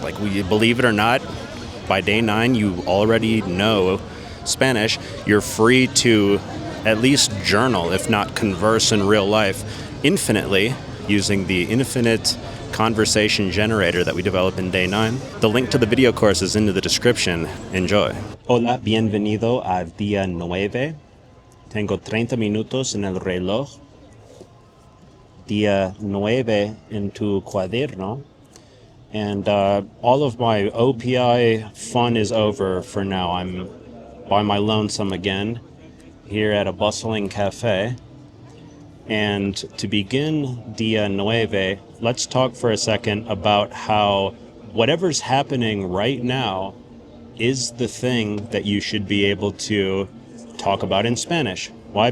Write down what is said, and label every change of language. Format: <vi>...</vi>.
<en>Like, believe it or not, by day 9 you already know Spanish. You're free to at least journal, if not converse in real life, infinitely, using the infinite conversation generator that we developed in day 9. The link to the video course is in the description. Enjoy.</en> <es>Hola, bienvenido a día 9. Tengo 30 minutos en el reloj. Día 9 en tu cuaderno.</es> <en>And all of my OPI fun is over for now. I'm by my lonesome again, here at a bustling cafe. And to begin Día 9, let's talk for a second about how whatever's happening right now is the thing that you should be able to talk about in Spanish. Why?</en>